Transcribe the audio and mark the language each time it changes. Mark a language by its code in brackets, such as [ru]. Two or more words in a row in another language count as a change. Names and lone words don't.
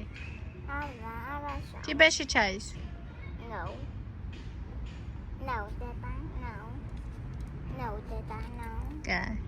[ka] არა. ტიბეში ჩაის. [en] No, Dada, no. No, Dada, no. [ka] კა.